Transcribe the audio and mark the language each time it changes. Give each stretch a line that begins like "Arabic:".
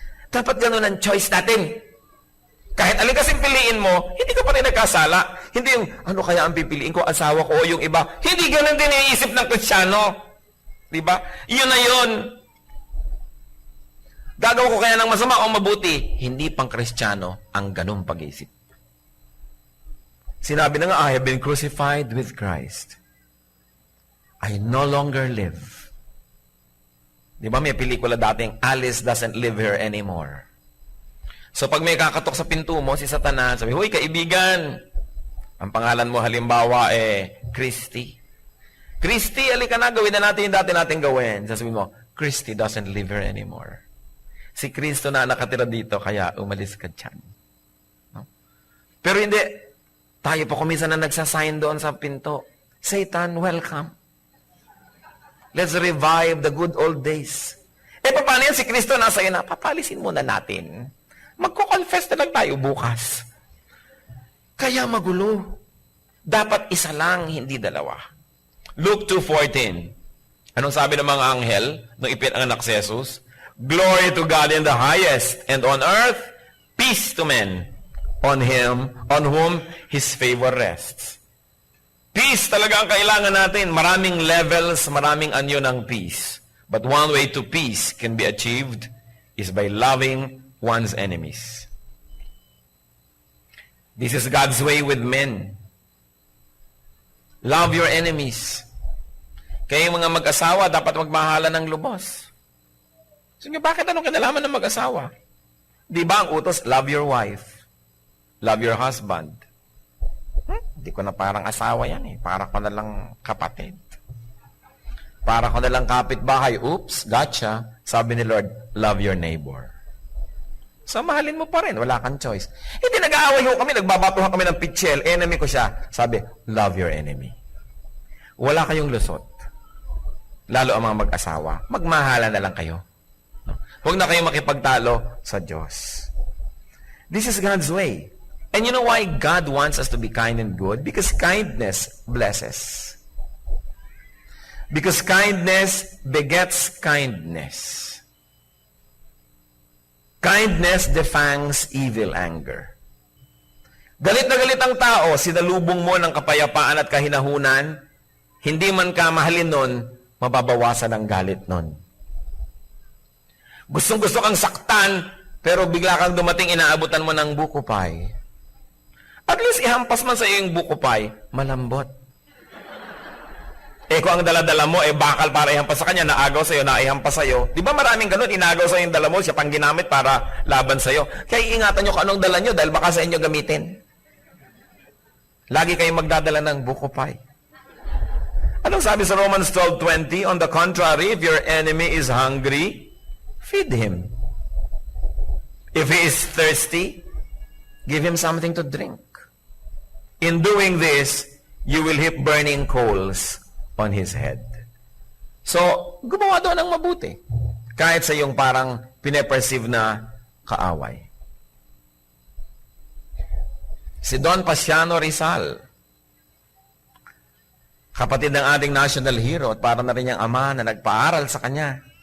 Filipino: Dapat ganun ang choice natin. Kahit alin kasing piliin mo, hindi ka pa rin nagkasala. Hindi yung, ano kaya ang pipiliin ko, asawa ko o yung iba. Hindi ganun din iisip ng Kristiyano. Diba? Yun na yun. Gagawa ko kaya ng masama o mabuti. Hindi pang Kristiyano ang ganung pag-iisip. Sinabi na nga,
English: I have been crucified with Christ. I no longer live.
Filipino: Diba may pelikula dating,
English: Alice doesn't live here anymore.
Filipino: So pag may kakatok sa pinto mo, si Satanas, sabi, huy, kaibigan, ang pangalan mo halimbawa Christy. Christy, alika na, gawin na natin yung dati natin gawin. Sasabihin mo,
English: Christy doesn't live here anymore.
Filipino: Si Kristo na nakatira dito, kaya umalis ka dyan. No? Pero hindi, tayo pa kuminsan na nagsasign doon sa pinto.
English: Satan, welcome. Let's revive the good old days.
Filipino: Paano yan? Si Kristo nasa iyo na, papalisin muna natin. Magko-confess na lang tayo bukas. Kaya magulo. Dapat isa lang, hindi dalawa.
English: Luke 2:14.
Filipino: Anong sabi ng mga anghel nung ipinanganak si Jesus?
English: Glory to God in the highest, and on earth, peace to men, on whom His favor rests. Peace
Filipino: Peace talaga ang kailangan natin. Maraming levels, maraming anyo ng peace.
English: But one way to peace can be achieved is by loving one's enemies. This is God's way with men. Love your enemies.
Filipino: Kaya yung mga mag-asawa, dapat magmahalan ng lubos. So, bakit anong kinalaman ng mag-asawa? Di ba ang utos,
English: love your wife. Love your husband.
Filipino: Hindi ko na parang asawa yan eh. Para ko na lang kapatid. Para ko na lang kapitbahay.
English: Oops, gotcha.
Filipino: Sabi ni Lord,
English: love your neighbor.
Filipino: So, mahalin mo pa rin. Wala kang choice. Hindi nag-aaway ho kami. Nagbabatuhan kami ng pitchel. Enemy ko siya. Sabi,
English: love your enemy.
Filipino: Wala kayong lusot. Lalo ang mga mag-asawa. Magmahalan na lang kayo. Huwag na kayong makipagtalo sa Diyos.
English: This is God's way. And you know why God wants us to be kind and good? Because kindness blesses. Because kindness begets kindness. Kindness defangs evil anger.
Filipino: Galit na galit ang tao, sinalubong mo ng kapayapaan at kahinahunan, hindi man ka mahalin nun, mababawasan ang galit nun. Gustong-gusto kang saktan, pero bigla kang dumating, inaabutan mo ng buko pie. At least ihampas man sa iyo yung buko pie, malambot. Kung ang dala-dala mo, bakal para ihampas sa kanya, naagaw sa iyo, naihampas sa iyo. Di ba maraming ganun, inagaw sa iyo yung dala mo, siya pang ginamit para laban sa iyo. Kaya ingatan nyo kung anong dala nyo, dahil baka sa inyo gamitin. Lagi kayong magdadala ng buko pie. Anong sabi sa Romans 12:20?
English: On the contrary, if your enemy is hungry, feed him. If he is thirsty, give him something to drink. In doing this, you will heap burning coals on his head.
Filipino: So, gumawa doon ng mabuti. Kahit sa yung parang pineperceive na kaaway. Si Don Pasiano Rizal, kapatid ng ating national hero at para na rin niyang ama na nagpaaral sa kanya.